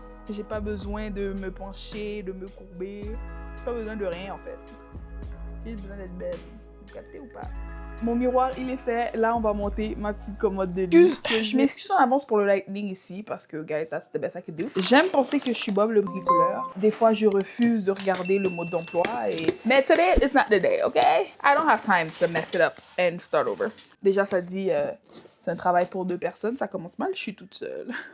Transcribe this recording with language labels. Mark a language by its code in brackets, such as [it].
[fr] J'ai pas besoin de me pencher, de me courber. J'ai pas besoin de rien en fait. J'ai juste besoin d'être belle. Vous captez ou pas? Mon miroir, il est fait. Là, on va monter ma petite commode de lit. Je m'excuse en avance pour le lightning ici parce que, guys, [en] that's the best I can do. [fr] J'aime penser que je suis Bob le bricoleur. Des fois, je refuse de regarder le mode d'emploi et... Mais [en] today, it's not the day, okay? I don't have time to mess it up and start over. [fr] Déjà, ça dit, c'est un travail pour 2 personnes. Ça commence mal, je suis toute seule.